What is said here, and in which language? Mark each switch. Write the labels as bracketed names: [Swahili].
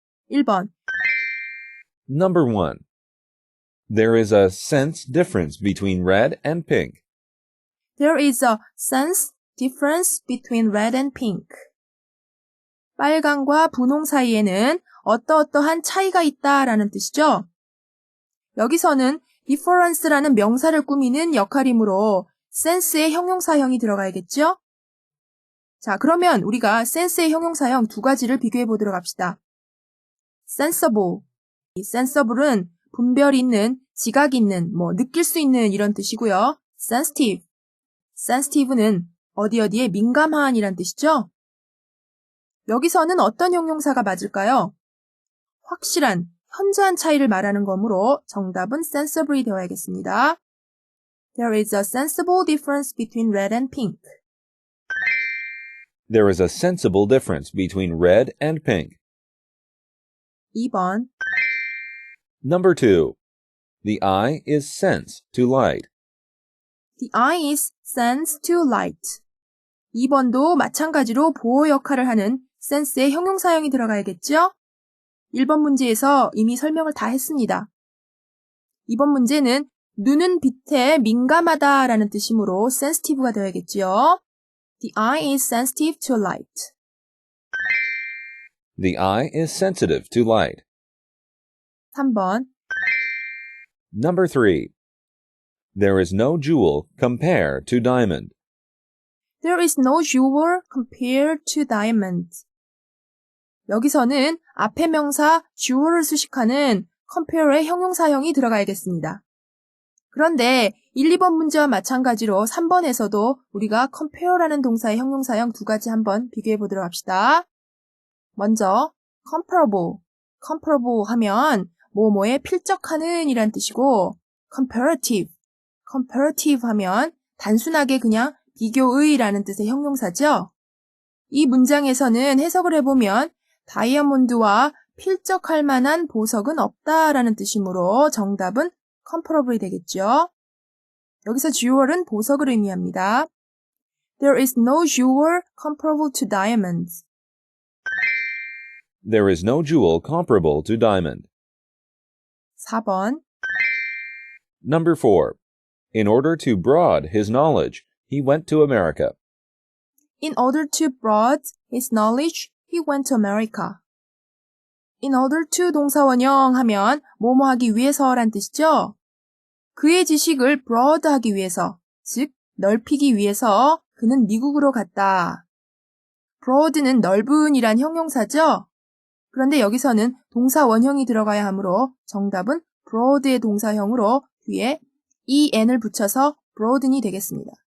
[Korean] 1번. [English] Number 1. There is a sense difference between red and pink. There is a sense difference between red and pink. [Korean] 빨강과 분홍 사이에는 어떠어떠한 차이가 있다라는 뜻이죠. 여기서는 difference라는 명사를 꾸미는 역할이므로 sense의 형용사형이 들어가야겠죠? 자, 그러면 우리가 sense의 형용사형 두 가지를 비교해 보도록 합시다. [English] sensible. [Korean] 이 sensible은 분별 있는, 지각 있는, 느낄 수 있는 이런 뜻이고요. [English] sensitive. [Korean] sensitive는 어디에 민감한 이란 뜻이죠. 여기서는 어떤 형용사가 맞을까요? 확실한, 현저한 차이를 말하는 거므로 정답은 sensible이 되어야겠습니다. [English] There is a sensible difference between red and pink. There is a sensible difference between red and pink. [Korean] 2번. [English] Number 2. The eye is sense to light. The eye is sense to light. [Korean] 2번도 마찬가지로 보호 역할을 하는 sense의 형용사형이 들어가야겠죠? 1번 문제에서 이미 설명을 다 했습니다. 2번 문제는 눈은 빛에 민감하다라는 뜻이므로 sensitive가 되어야겠죠? [English] The eye is sensitive to light. The eye is sensitive to light. [Korean] 3번. [English] Number 3. There is no jewel compared to diamond. There is no jewel compared to diamond. [Korean] 여기서는 앞에 명사 jewel을 수식하는 compare의 형용사형이 들어가야겠습니다. 그런데 1, 2번 문제와 마찬가지로 3번에서도 우리가 compare라는 동사의 형용사형 두 가지 한번 비교해 보도록 합시다. 먼저 comparable. comparable 하면 뭐뭐에 필적하는 이란 뜻이고 comparative. comparative 하면 단순하게 그냥 비교의라는 뜻의 형용사죠. 이 문장에서는 해석을 해보면 다이아몬드와 필적할 만한 보석은 없다라는 뜻이므로 정답은 comparable이 되겠죠. 여기서 jewel은 보석을 의미합니다. [English] There is no jewel comparable to diamonds. There is no jewel comparable to diamond. [Korean] 4번. [English] Number 4. In order to broaden his knowledge, he went to America. In order to broaden his knowledge, he went to America. In order to [Korean] 동사원형 하면 뭐뭐 하기 위해서란 뜻이죠. 그의 지식을 broaden 하기 위해서, 즉 넓히기 위해서 그는 미국으로 갔다. broaden은 넓은이란 형용사죠. 그런데 여기서는 동사원형이 들어가야 하므로 정답은 broad의 동사형으로 뒤에 en을 붙여서 broaden이 되겠습니다.